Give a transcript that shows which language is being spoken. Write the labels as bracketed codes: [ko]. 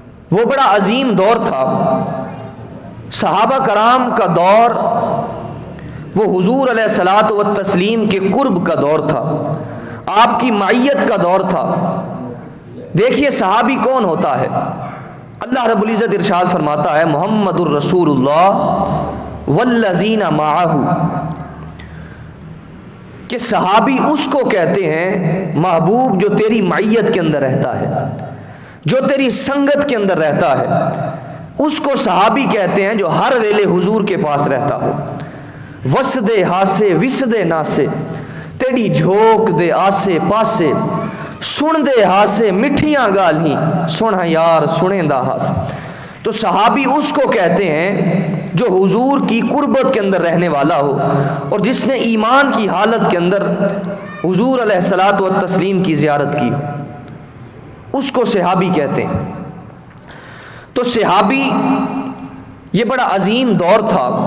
[ur] وہ بڑا عظیم دور تھا۔ صحابہ کرام کا دور وہ حضور علیہ الصلوۃ والتسلیم کے قرب کا دور تھا، آپ کی معیت کا دور تھا۔ دیکھیے صحابی کون ہوتا ہے؟ اللہ رب العزت ارشاد فرماتا ہے [ar] محمد الرسول اللہ والذین معہ، [ur] کہ صحابی اس کو کہتے ہیں محبوب جو تیری معیت کے اندر رہتا ہے، جو تیری سنگت کے اندر رہتا ہے۔ اس کو صحابی کہتے ہیں جو ہر ویلے حضور کے پاس رہتا ہو. [skr] وسدے ہاسے وسدے ناسے تیڑی جھوک دے آسے پاسے سن دے ہاسے مٹھیاں گالیں سن یار سنے دا ہاس. [ur] تو صحابی اس کو کہتے ہیں جو حضور کی قربت کے اندر رہنے والا ہو اور جس نے ایمان کی حالت کے اندر حضور علیہ الصلوۃ والتسلیم کی زیارت کی ہو, اس کو صحابی کہتے ہیں. تو صحابی یہ بڑا عظیم دور تھا.